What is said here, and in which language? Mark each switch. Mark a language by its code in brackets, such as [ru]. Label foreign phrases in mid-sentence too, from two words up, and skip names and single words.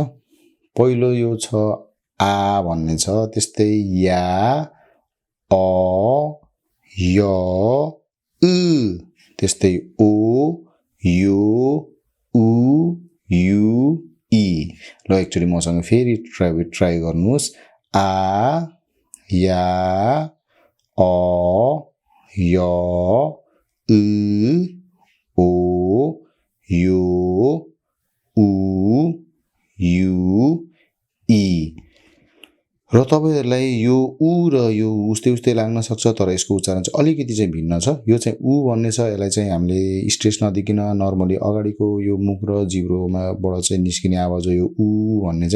[ne] पहिलो यो छ आ भन्ने छ, त्यस्तै या, अ, य, उ, त्यस्तै ओ, यो, उ, यु, इ। ल एकचोटी मसँग फेरि ट्राई गर्नुहोस्। [ko] 아, 야, 어, 여, 우, 오, 요, 우, 유, 이. [ne] र तपाईहरुलाई यो उ र यो उस्तै लाग्न सक्छ, तर यसको उच्चारण चाहिँ अलिकति चाहिँ भिन्न छ। यो चाहिँ उ भन्ने छ, यसलाई चाहिँ हामीले स्ट्रेस नदिकिन नर्मली अगाडिको यो मुख र जिब्रोमाबाट चाहिँ निस्किने आवाज हो यो उ भन्ने चाहिँ।